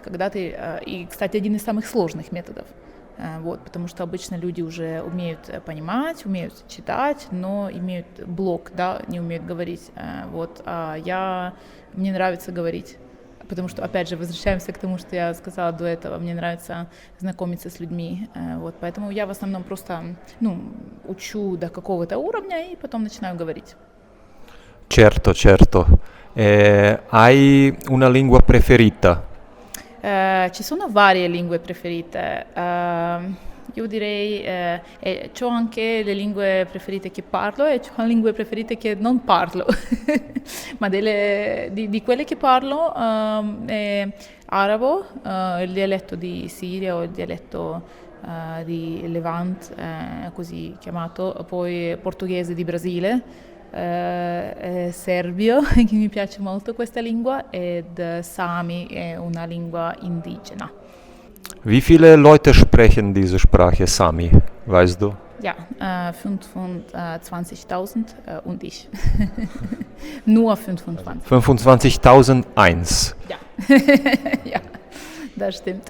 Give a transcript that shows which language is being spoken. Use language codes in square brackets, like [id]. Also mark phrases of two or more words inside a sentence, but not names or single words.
[ru] И, кстати, один из самых сложных методов, потому что обычно люди уже умеют понимать, умеют читать, но имеют блок, не умеют говорить. Мне нравится говорить, потому что, опять же, возвращаемся к тому, что я сказала до этого, мне нравится знакомиться с людьми, поэтому я в основном просто учу до какого-то уровня и потом начинаю говорить. [it] Certo. Hai una lingua preferita? Ci sono varie lingue preferite. Io direi c'ho anche le lingue preferite che parlo e c'ho lingue preferite che non parlo. Ma di quelle che parlo è arabo, il dialetto di Siria o il dialetto di Levant, così chiamato, poi portoghese di Brasile. Serbio, che mi piace molto questa lingua, ed Sami è una lingua indigena. [de] Wie viele Leute sprechen diese Sprache Sami, weißt du? Ja, 25.000 und ich. Nur 25. 25.001. Ja. Ja, das stimmt.